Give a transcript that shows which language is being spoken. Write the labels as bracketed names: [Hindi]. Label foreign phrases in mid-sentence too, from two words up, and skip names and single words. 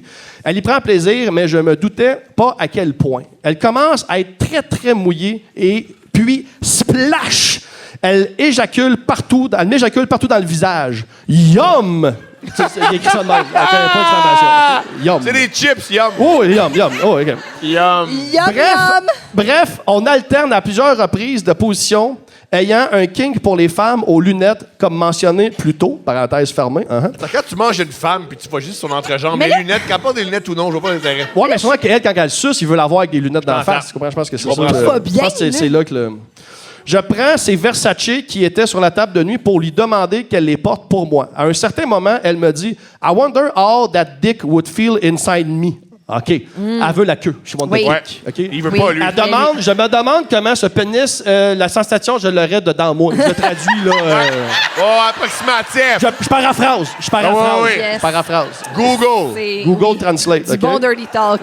[French] Elle y prend plaisir, mais je me doutais pas à quel point. Elle commence à être très, très mouillée et puis, splash! Elle m'éjacule partout dans le visage. Yum! Il y a écrit ça de même. Avec un point d'exclamation. Yum. C'est des chips, yum. Oh, yum. Oh, OK. Yum. Yum, yum. Bref, on alterne à plusieurs reprises de position, ayant un kink pour les femmes aux lunettes, comme mentionné plus tôt, parenthèse fermée. Quand tu manges une femme puis tu vois juste son entrejambe, Mais mes là- lunettes, qu'elle porte des lunettes ou non, je vois pas l'intérêt. Ouais, mais souvent qu'elle, quand elle suce, il veut l'avoir avec des lunettes dans la J'entends. face. Tu comprends? Je pense que c'est ça. comprends. le- Pas bien, je pense que là. c'est là que le... Je prends ces Versace qui étaient sur la table de nuit pour lui demander qu'elle les porte pour moi. À un certain moment, elle me dit « [English] I wonder how that dick would feel inside me. [French] » OK. Elle veut la queue. Je suis mon Oui. dick. Ouais. OK? Il veut Oui. pas, lui. Je me demande comment ce pénis, la sensation, je l'aurais dedans moi. Je traduis, là. Oh, approximatif. Je paraphrase. Ah ouais. Yes. Je paraphrase. Google. C'est Google Translate. du OK? bon dirty talk.